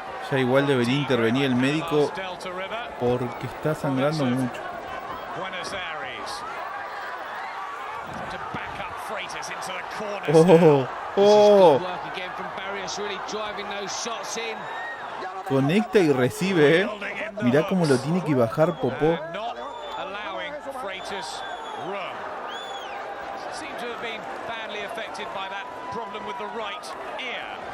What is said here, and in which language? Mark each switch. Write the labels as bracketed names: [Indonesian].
[Spanish] Ya igual debería intervenir el médico porque está sangrando mucho. Buenos Aires. [English] To back up Freitas into the corner. Oh, Work again from Barrios, really driving those shots in. [Spanish] conecta y recibe, Mirá cómo lo tiene que bajar Popó. [English] Not allowing Freitas room. Seem to have been badly affected by that problem with the right ear.